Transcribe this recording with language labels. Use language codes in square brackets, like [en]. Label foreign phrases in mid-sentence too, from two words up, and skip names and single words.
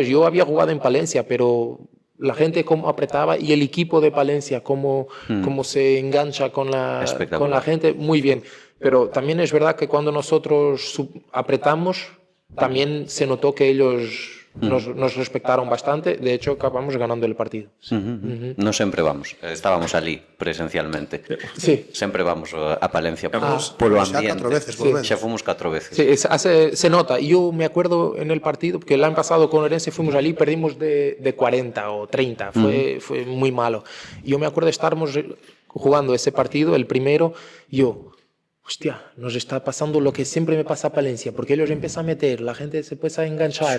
[es] Yo había jugado en Palencia, pero la gente cómo apretaba y el equipo de Palencia cómo se engancha con la gente, muy bien. Pero también es verdad que cuando nosotros apretamos, también se notó que ellos nos respetaron bastante. De hecho, acabamos ganando el partido. [gl] Non sempre vamos, estábamos ali presencialmente. Sí. Sempre vamos a Palencia Vamos polo xa ambiente. [es] 4 veces, por lo menos. [gl] Xa fomos 4 veces. [es] Sí, se nota. Yo me acuerdo en el partido, porque el año pasado con Orense fuimos allí, perdimos de 40 o 30, fue muy malo. Yo me acuerdo de estarmos jugando ese partido, el primero, yo, hostia, nos está pasando lo que siempre me pasa a Palencia, porque ellos empiezan a meter, la gente se empieza a enganchar,